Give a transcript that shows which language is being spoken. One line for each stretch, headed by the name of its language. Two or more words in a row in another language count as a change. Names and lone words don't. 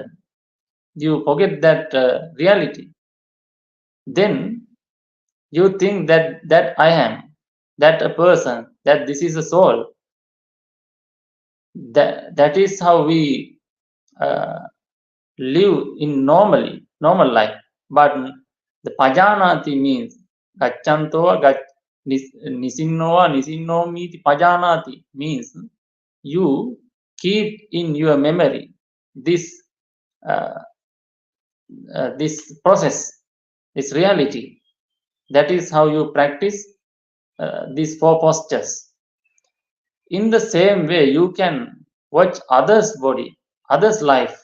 English: You forget that reality. Then you think that I am, that a person, that this is a soul. That is how we live in normal life. But the pajānāti means
Pali: gacchanto, nisinnomhī'ti pajānāti
English: means you keep in your memory this process, this reality. That is how you practice these 4 postures. In the same way, you can watch others' body, others' life.